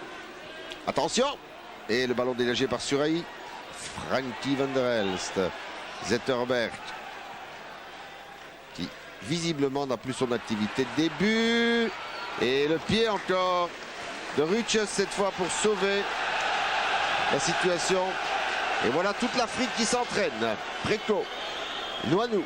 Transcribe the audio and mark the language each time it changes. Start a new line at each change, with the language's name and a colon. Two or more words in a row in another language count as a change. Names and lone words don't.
French: Attention. Et le ballon dégagé par Suraï. Frankie van der Elst. Zetterberg, qui visiblement n'a plus son activité de début. Et le pied encore de Ruches cette fois pour sauver la situation. Et voilà toute l'Afrique qui s'entraîne. Préco, Nouanou.